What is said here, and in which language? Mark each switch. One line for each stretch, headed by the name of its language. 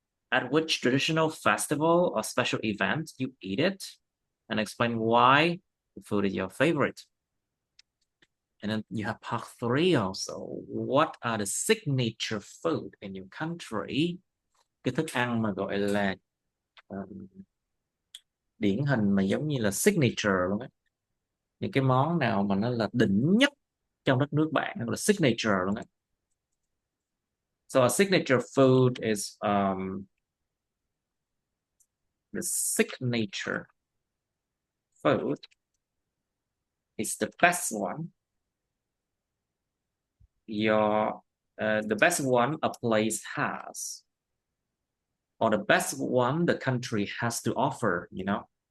English: At which traditional festival or special event you eat it, and explain why the food is your favorite. And then you have part 3 also. What are the signature food in your country?
Vietnamese: Cái thức ăn mà gọi là điển hình mà giống như là signature luôn á. Những cái món nào mà nó là đỉnh nhất trong đất nước bạn, nó là signature luôn á.
English: So a signature food is the signature food is the best one. The best one a place has, or the best one the country has to offer, you know.